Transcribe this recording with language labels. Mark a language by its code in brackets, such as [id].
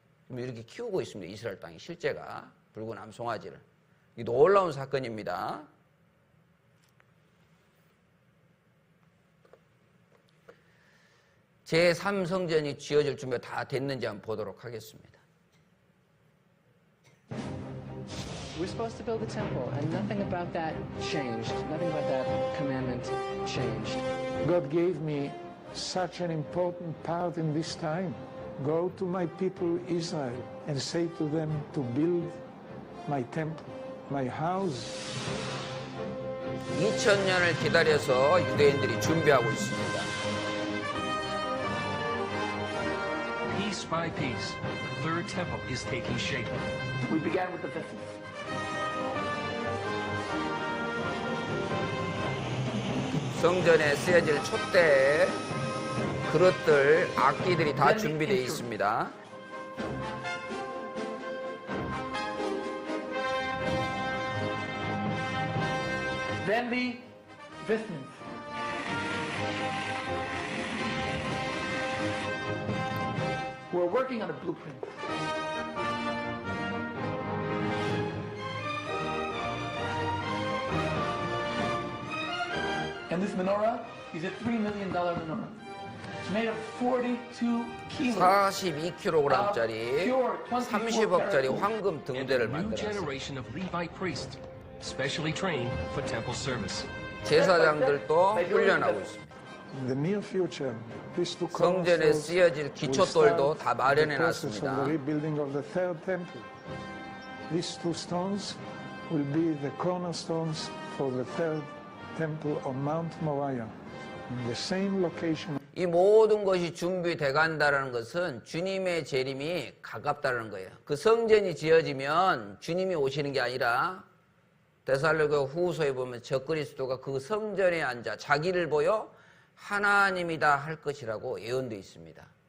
[ko] 이렇게 키우고 있습니다. 이스라엘 땅이 실제가 붉은 암 송아지를. 이 놀라운 사건입니다. 제3성전이 지어질 준비가 다 됐는지 한번 보도록 하겠습니다. [en] We're supposed to build the temple, and nothing about that changed. Nothing about that commandment changed. God gave me such an important part in this time. Go to my people Israel and say to them to build my temple, my house. [ko] 2000년을 기다려서 유대인들이 준비하고 있습니다. [en] Piece by piece, the third temple is taking shape. We began with the vessels. [ko] 성전에 쓰여질 촛대, 그릇들, 악기들이 다 준비되어 있습니다. [en] Then the vestments. We're working on a blueprint. And this menorah is a $3 million menorah. It's made of 42 kilos. [ko] 42kg짜리 30억짜리 황금 등대를 만들었습니다. [en] Specially trained for temple service. [ko] 제사장들도 훈련하고 있습니다. [en] In the near future, these two [ko] 성전에 쓰여질 기초돌도 다 마련해 놨습니다. [en] the rebuilding of the third temple. These two stones will be the cornerstones for the third temple on Mount Moriah, in the same location. [ko] 이 모든 것이 준비돼 간다는 것은 주님의 재림이 가깝다는 거예요. 그 성전이 지어지면 주님이 오시는 게 아니라 데살로니가 후서에 보면 적그리스도가 그 성전에 앉아 자기를 보여 하나님이다 할 것이라고 예언되어 있습니다.